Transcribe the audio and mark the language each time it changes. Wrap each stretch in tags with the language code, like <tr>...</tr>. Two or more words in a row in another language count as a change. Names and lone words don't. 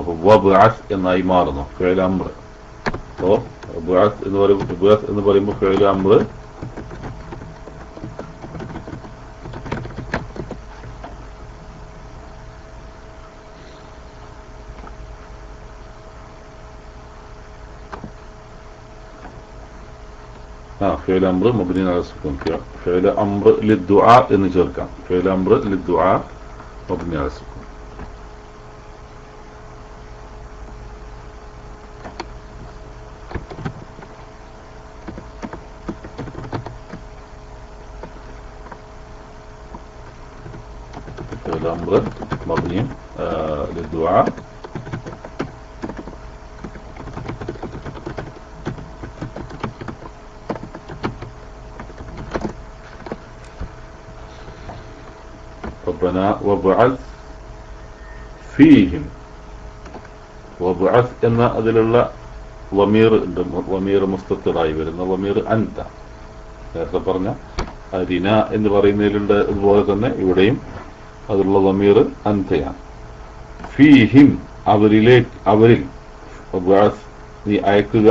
<ar>അപ്പൊ വബ്അസ്</ar> <ml>എന്നായി മാറുന്നു</ml> <ar>فعل أمر. അപ്പോ ഇബ്അസ്</ar> <ml>എന്ന് പറയുമ്പോൾ</ml> <ar>فعل أمر فعل أمر مبني على سكون. فعل أمر للدعاء</ar> <ml>എന്ന് ചേർക്കാം.</ml> <ar>فعل أمر للدعاء مبني على سكون. فعل أمر مبني للدعاء ربنا وابعث فيهم.</ar> <ml>وابعث എന്ന അതിലുള്ള ളമീർ ഉണ്ട്. ളമീർ മുസ്തത്തിറായി വരുന്ന</ml> <ar>ضمير أنت.</ar> <ml>നേരത്തെ പറഞ്ഞ അരിന എന്ന് പറയുന്നതിലുണ്ട്. അതുപോലെ തന്നെ ഇവിടെയും അതിലുള്ള ളമീർ അൻതയാണ്. ഫീഹിം അവരിൽ വബ്അസ് നീ അയക്കുക.</ml>